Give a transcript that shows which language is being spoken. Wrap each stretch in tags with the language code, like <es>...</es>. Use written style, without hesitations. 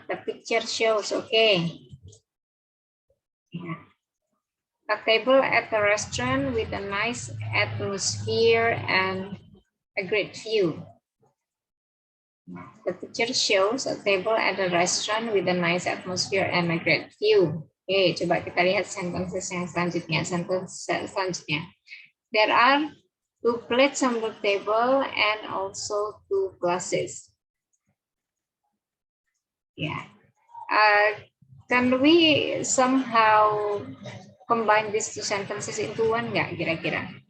<en>The picture shows, okay. Yeah. A table at a restaurant with a nice atmosphere and a great view. The picture shows a table at a restaurant with a nice atmosphere and a great view.</en> <id>Oke, coba kita lihat sentences yang selanjutnya. Sentence selanjutnya.</id> <en>There are 2 plates on the table and also 2 glasses. Yeah. Can we somehow combine these 2 sentences into one</en> <id>nggak kira-kira?</id>